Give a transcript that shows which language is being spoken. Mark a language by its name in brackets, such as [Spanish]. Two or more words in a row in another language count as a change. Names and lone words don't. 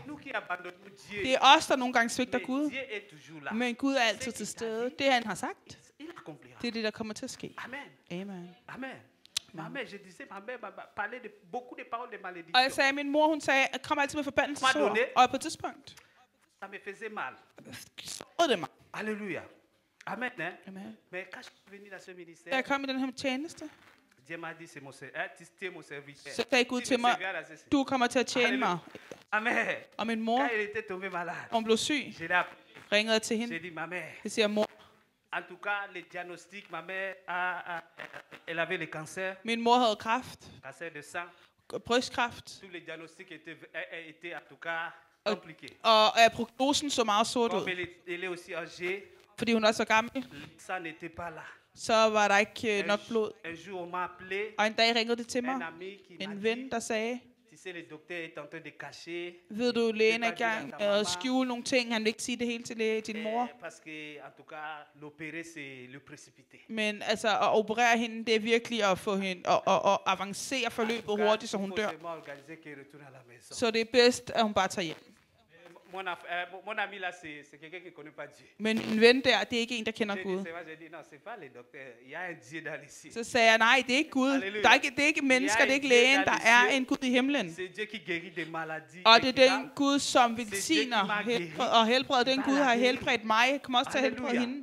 [Danish] Det er os, der nogle gange svigter Gud. Men Gud er altid til stede. Det han har sagt, det er det, der kommer til at ske. Amen. Og jeg sagde, min mor, hun sagde, at kom altid med forbandelsesord. Og på et tidspunkt, så det mig. Halleluja. Amen. Amen. [French] Mais quand je suis venu dans ce ministère, [Danish] jeg kom i den her tjeneste, [French] Dieu m'a dit, c'est mon serviteur. [Danish] Så sagde Gud til mig, du kommer til at tjene mig. Amen. Og min mor, [French] quand elle était tombée malade, [Danish] hun blev syg, ringede jeg til hende. [French] J'ai dit, ma mère. [Danish] Jeg siger, mor. [French] En tout cas, le diagnostic, ma mère, elle avait le cancer. [Danish] Min mor havde kræft. [French] Cancer de sang. [Danish] Brystkræft. [French] Tous les diagnostics étaient en tout cas compliqués. [Danish] Og prognosen så meget sort ud. [French] Elle est aussi âgée. [Danish] Fordi hun er så gammel, så var der ikke nok blod. Og en dag ringede det til mig, en ven, der sagde, ved du, lægen er i gang med at skjule nogle ting, han vil ikke sige det hele til din mor. Men altså at operere hende, det er virkelig at få hende at avancere forløbet hurtigt, så hun dør. Så det er bedst, at hun bare tager hjem. [French] Mon ami là, c'est quelqu'un qui connaît pas Dieu. [Danish] Men en ven der, det er ikke en, der kender Gud. Så sagde jeg, nej, det er ikke Gud. Det er ikke mennesker, det er ikke lægen. Der er en Gud i himlen. Og det er den Gud, som velsigner og helbreder. Den Gud har helbredt mig. Jeg kommer også til at helbrede hende.